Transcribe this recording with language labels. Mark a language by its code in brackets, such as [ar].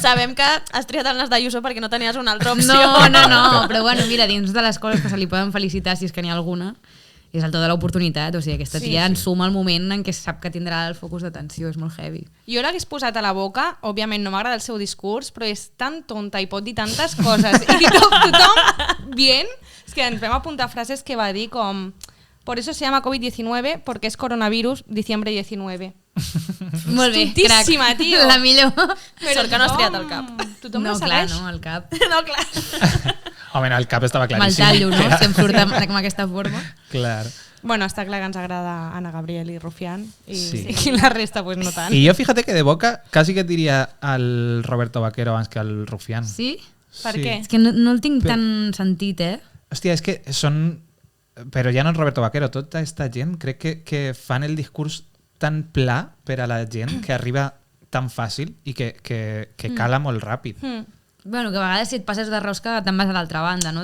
[ca] Sabem que has triat el nas d'Ayuso perquè no tenies una altra opció. No, però bueno, mira, dins de les coses que se li poden felicitar, si és que n'hi ha alguna, és el to de l'oportunitat, o sigui, aquesta tia ensuma el moment en què sap que tindrà el focus d'atenció, és molt heavy. Jo l'hagués posat a la boca, òbviament no m'agrada el seu discurs, però és tan tonta i pot dir tantes coses. I tothom bien, és que ens vam apuntar frases que va dir com [es] por eso se llama COVID-19 porque es coronavirus diciembre 19. [ca] Molt bé, tontíssima, crac. tio. La millor. Però que no has triat el cap. Tothom no, no clar, segueix. no, el cap. No, clar. Home, no, el cap estava claríssim. Mal tallo, no? Si em surt amb aquesta forma. Clar. Bueno, està clar que ens agrada Ana Gabriel i Rufián Sí. i la resta pues no tant. [es] Y yo fíjate que de boca casi que diría al Roberto Vaquero [ca] abans que al Rufián. Sí? Per què? És que no el tinc tan sentit, Hòstia, és que són... Però ja no és Roberto Vaquero, tota esta gent crec que fan el discurs tan pla per a la gent que arriba tan fàcil i que cala molt ràpid. Bueno, que a vegades si et passes de rosca te'n vas a l'altra banda, no?